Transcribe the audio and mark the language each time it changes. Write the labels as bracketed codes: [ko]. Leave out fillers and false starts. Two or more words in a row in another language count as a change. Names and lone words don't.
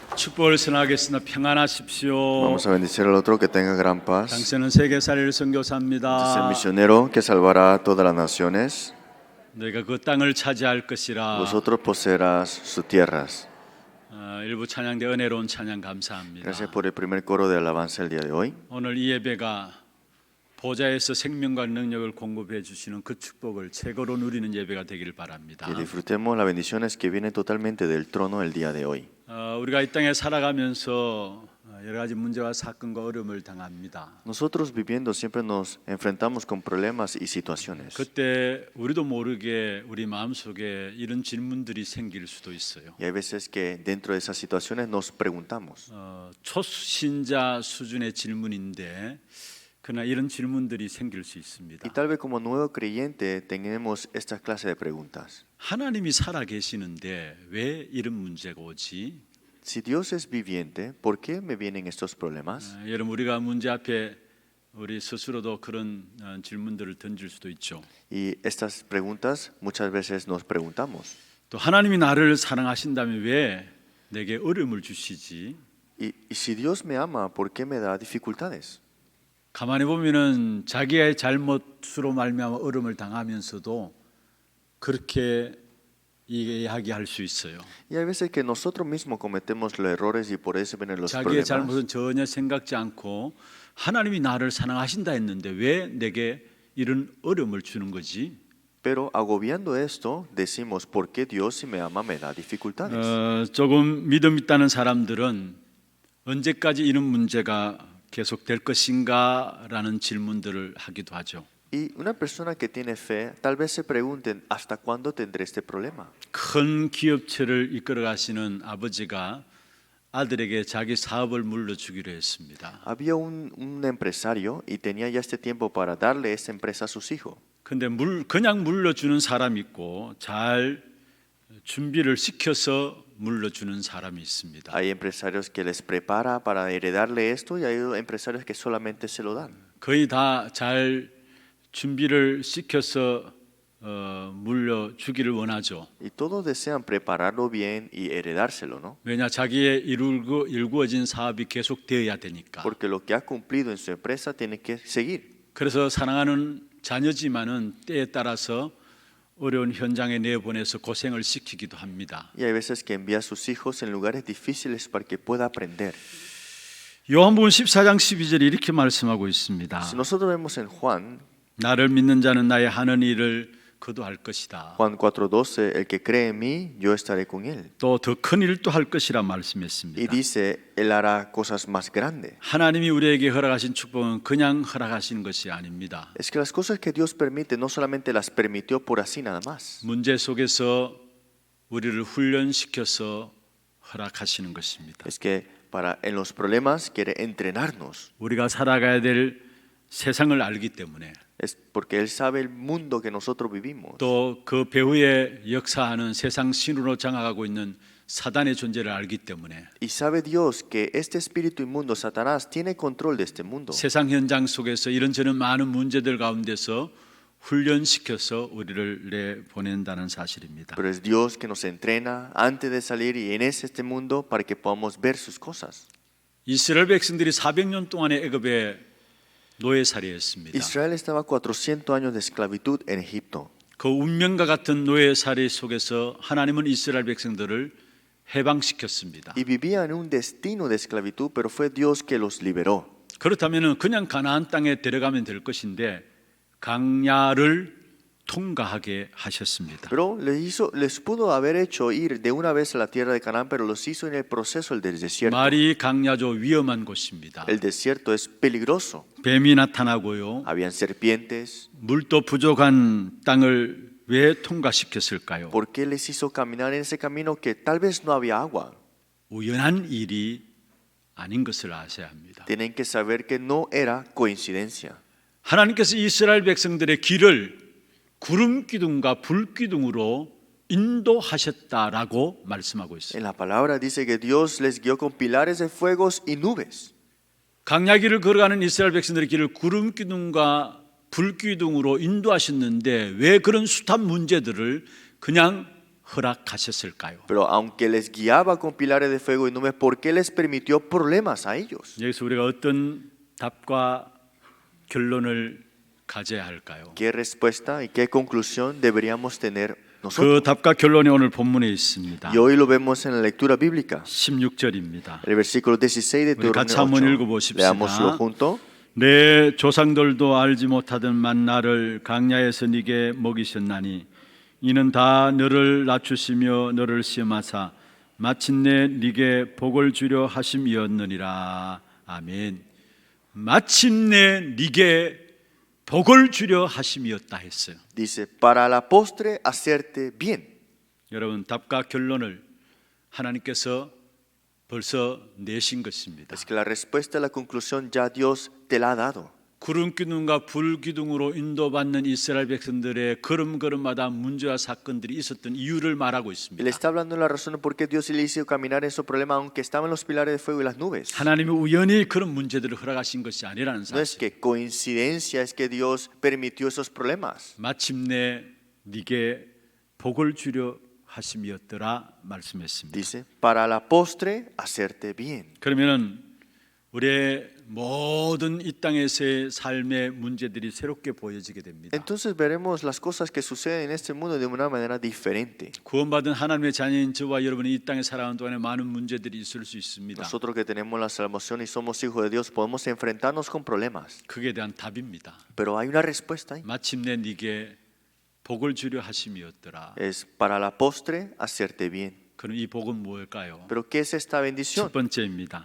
[ko] 축복을 전하겠습니다. 평안하십시오. [es] Vamos a bendecir al otro, que tenga gran paz. [ko] 당신은 세계살이를 [es] Este es el [ko] 선교사입니다. [es] misionero que salvará a todas las naciones. [ko] 너희가 그 땅을 차지할 것이라. [es] Vosotros poseerás sus tierras. [ko] 일부 찬양대 은혜로운 찬양 감사합니다. [es] Gracias por el primer coro de alabanza el día de hoy. [ko] 오늘 이 예배가 보좌에서 생명과 능력을 공급해 주시는 그 축복을 최고로 누리는 예배가 되기를 바랍니다. [es] Que disfrutemos las bendiciones que vienen totalmente del trono el día de hoy. [ko] 우리가 이 땅에 살아가면서 여러 가지 문제와 사건과 어려움을 당합니다. [es] Nosotros viviendo siempre nos enfrentamos con problemas y situaciones. [ko] 그때 우리도 모르게 우리 마음속에 이런 질문들이 생길 수도 있어요. [es] Y hay veces que dentro de esas situaciones nos preguntamos. [ko] 초신자 수준의 질문인데 그러나 이런 질문들이 생길 수 있습니다. [es] Y tal vez como nuevo creyente tenemos esta clase de preguntas. [ko] 하나님이 살아 계시는데 왜 이런 문제가 오지? [es] Si Dios es viviente, ¿por qué me vienen estos problemas? [ko] 여러분 우리가 문제 앞에 우리 스스로도 그런 질문들을 던질 수도 있죠. [es] Y estas preguntas muchas veces nos preguntamos. [ko] 또 하나님이 나를 사랑하신다면 왜 내게 어려움을 주시지? [es] Y si Dios me ama, ¿por qué me da dificultades? [ko] 가만히 보면은 자기의 잘못으로 말미암아 어려움을 당하면서도 그렇게 이야기할 수 있어요. [es] Y hay veces que nosotros mismos cometemos los errores y por eso vienen los [ko] 자기의 [es] problemas. [ko] 잘못은 전혀 생각지 않고 하나님이 나를 사랑하신다 했는데 왜 내게 이런 어려움을 주는 거지? [es] Pero agobiando esto, decimos, ¿por qué Dios si me ama me da dificultades? [ko] 조금 믿음 있다는 사람들은 언제까지 이런 문제가 계속될 것인가라는 질문들을 하기도 하죠. [es] Y una persona que tiene fe, tal vez se pregunten, ¿hasta cuándo tendré este problema? [ko] 큰 기업체를 이끌어 가시는 아버지가 아들에게 자기 사업을 물려주기로 했습니다. [es] Había un empresario y tenía ya este tiempo para darle esta empresa a sus hijos. [ko] 근데 그냥 물려주는 사람이 있고 잘 준비를 시켜서 물려주는 사람이 있습니다. [es] Hay empresarios que les prepara para heredarle esto y hay empresarios que solamente se lo dan. [ko] 거의 다 잘 준비를 시켜서 물려주기를 원하죠. [es] Y todos desean prepararlo bien y heredárselo, ¿no? [ko] 왜냐 자기의 이루어진 사업이 계속되어야 되니까. [es] Porque lo que ha cumplido en su empresa tiene que seguir. [ko] 그래서 사랑하는 자녀지만은 때에 따라서 어려운 현장에 내보내서 고생을 시키기도 합니다. [es] Y hay veces que envía a sus hijos en lugares difíciles para que pueda aprender. [ko] 요한복음 14장 12절에 이렇게 말씀하고 있습니다. [es] Si nosotros vemos en Juan [ko] 나를 믿는 자는 나의 하는 일을 그도 할 것이다. [es] 4:12, el que cree en mí, yo estaré con él. [ko] 또 더 큰 일도 할 것이라 [es] Y [ko] 말씀했습니다. [es] dice, él hará cosas más grandes. [ko] 하나님이 우리에게 허락하신 축복은 그냥 허락하시는 것이 아닙니다. [es] Es que las cosas que Dios permite no solamente las permitió por así nada más. [ko] 문제 속에서 우리를 훈련시켜서 허락하시는 것입니다. [es] Es que en los problemas quiere entrenarnos. [ko] 우리가 살아가야 될 세상을 알기 때문에 [es] Es porque Él sabe el mundo que nosotros vivimos. [ko] 또 그 배후에 역사하는 세상 신으로 장악하고 있는 사단의 존재를 알기 때문에 [es] Y sabe Dios que este espíritu inmundo, Satanás, tiene control de este mundo. [ko] 세상 현장 속에서 이런저런 많은 문제들 가운데서 훈련시켜서 우리를 내보낸다는 사실입니다. [es] Pero es Dios que nos entrena antes de salir y en este mundo para que podamos ver sus cosas. [ko] 이스라엘 백성들이 400년 동안의 애굽에 노예살이했습니다. [es] Israel estaba 400 años de esclavitud en Egipto. [ko] 그 운명과 같은 노예살이 속에서 하나님은 이스라엘 백성들을 해방시켰습니다. [es] Y vivía en un destino de esclavitud, pero fue Dios que los liberó. [ko] 그렇다면 그냥 가나안 땅에 들어가면 될 것인데 강야를 통과하게 하셨습니다. [es] Pero les pudo haber hecho ir de una vez a la tierra de Canaán, pero los hizo en el proceso del desierto. [ko] 말이 강야죠 위험한 곳입니다. [es] El desierto es peligroso. [ko] 뱀이 나타나고요. [es] Habían serpientes. [ko] 물도 부족한 땅을 왜 통과시켰을까요? [es] ¿Por qué les hizo caminar en ese camino que tal vez no había agua? [ko] 우연한 일이 아닌 것을 아셔야 합니다. [es] Tienen que saber que no era coincidencia. [ko] 하나님께서 이스라엘 백성들의 길을 구름 기둥과 불 기둥으로 인도하셨다라고 말씀하고 있어요. [es] En la palabra dice que Dios les guió con pilares de fuegos y nubes. [ko] 강야길을 걸어가는 이스라엘 백성들의 길을 구름 기둥과 불 기둥으로 인도하셨는데 왜 그런 숱한 문제들을 그냥 허락하셨을까요? [es] Pero aunque les guiaba con pilares de fuego y nubes, ¿por qué les permitió problemas a ellos? [ko] 여기서 우리가 어떤 답과 결론을 가져야 할까요? [es] ¿Qué respuesta y qué conclusión deberíamos tener nosotros? [ko] 그 답과 결론이 오늘 본문에 있습니다. [es] Y hoy lo vemos en la lectura bíblica. [ko] 16절입니다. [es] El versículo 16 de [ko] 우리 같이 한번 [es] Deuteronomio 8. [ko] 읽어보십시다. [es] Leámoslo junto. [ko] 내 조상들도 알지 못하던 만나를 강야에서 네게 먹이셨나니 이는 다 너를 낮추시며 너를 시험하사 마침내 네게 복을 주려 하심이었느니라. 아멘. 마침내 네게 복을 주려 하심이었다 했어요. [es] Dice, para la postre hacerte bien. [ko] 여러분, 답과 결론을 하나님께서 벌써 내신 것입니다. [es] Es que la respuesta a la conclusión ya Dios te la ha dado. [ko] 구름 기둥과 불 기둥으로 인도받는 이스라엘 백성들의 걸음걸음마다 문제와 사건들이 있었던 이유를 말하고 [es] Él [ko] 있습니다. [es] está hablando de la razón por qué Dios le hizo caminar en esos problemas aunque estaban los pilares de fuego y las nubes. [ko] 하나님이 우연히 그런 문제들을 허락하신 것이 아니라는 [es] No es [ko] 사실. [es] que coincidencia, es que Dios permitió esos problemas. [ko] 마침내 네게 복을 주려 하심이었더라 말씀했습니다. [es] Dice, para la postre hacerte bien. [ko] 그러면은 우리의 모든 이 땅에서의 삶의 문제들이 새롭게 보여지게 됩니다. [es] Entonces veremos las cosas que suceden en este mundo de una manera diferente. [ko] 구원받은 하나님의 자녀인 저와 여러분이 이 땅에 살아가는 동안에 많은 문제들이 있을 수 있습니다. [es] Nosotros que tenemos la salvación y somos hijos de Dios podemos enfrentarnos con problemas. [ko] 그에 대한 답입니다. [es] Pero hay una respuesta ahí. [ko] 마침내 네게 복을 주려 하심이었더라. [es] Es para la postre hacerte bien. [ko] 그럼 이 복은 무엇일까요? [es] Pero ¿qué es esta bendición? [ko] 첫 번째입니다.